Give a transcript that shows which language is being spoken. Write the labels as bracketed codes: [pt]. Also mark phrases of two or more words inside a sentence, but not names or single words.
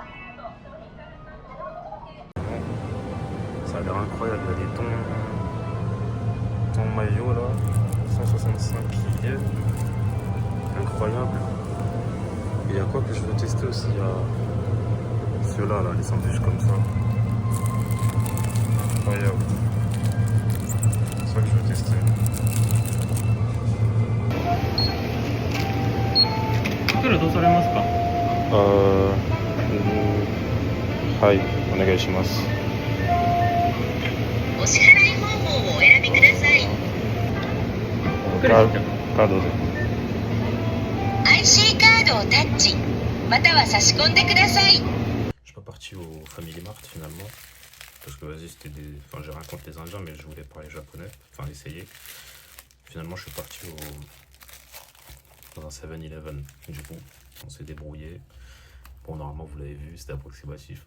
[fr] Ça a l'air incroyable, il y a des tons maillot là, 165 yens, incroyable. Et il y a quoi que je veux tester aussi, il y a ceux-là, là, les sandwichs comme ça. Incroyable. C'est ça que je veux tester. [ja] 作るどうされますか？はい、お願いします。お支払い方法をお選びください。カードで。 IC カードをタッチ、または差し込んでください。 [fr] Je suis pas parti au Family Mart finalement. Parce que vas-y, c'était des. Enfin, j'ai rien contre les Indiens, mais je voulais parler japonais. Enfin, essayer. Finalement, je suis parti dans un 7-Eleven. Du coup, on s'est débrouillé. Bon, normalement, vous l'avez vu, c'était approximatif.